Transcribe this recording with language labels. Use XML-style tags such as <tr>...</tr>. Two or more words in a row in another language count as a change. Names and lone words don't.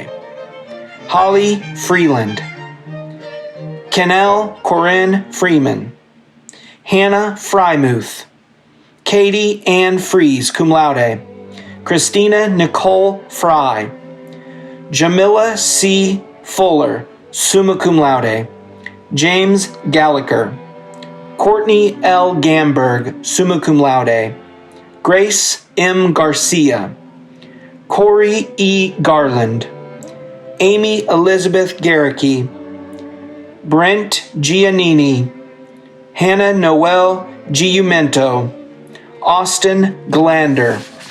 <en>Holly Freeland. Kennel Corinne Freeman. Hannah Frymuth. Katie Ann Fries,</en> <la>cum laude.</la> <en>Christina Nicole Fry. Jamila C.</en> <la>Fuller, summa cum laude.</la> <en>James Gallagher. Courtney L.</en> <la>Gamberg, summa cum laude.</la> <en>Grace M. Garcia. Corey E. Garland. Amy Elizabeth Garricky. Brent Giannini. Hannah Noel Giumento. Austin Glander.</en>